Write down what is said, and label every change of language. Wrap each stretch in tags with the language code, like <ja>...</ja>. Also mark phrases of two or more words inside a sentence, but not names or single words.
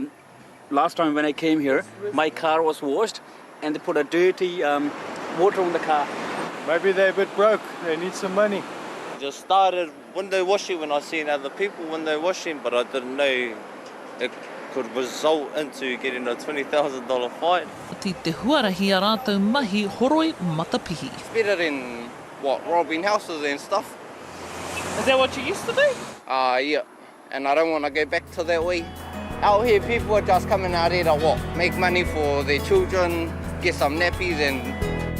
<en>Last time when I came here, my car was washed and they put a dirty water on the car. Maybe they're a bit broke, they need some money. Just started window washing when I seen other people window washing, but I didn't know it could result into getting a $20,000 fine.</en> <mi>Ti te huarahi a rātou mahi horoi matapihi.</mi> <en>It's better than, what, robbing houses and stuff. Is that what you used to do? Yeah, and I don't want to go back to that way. Out here, people are just coming out here to what? Make money for their children, get some nappies and</en>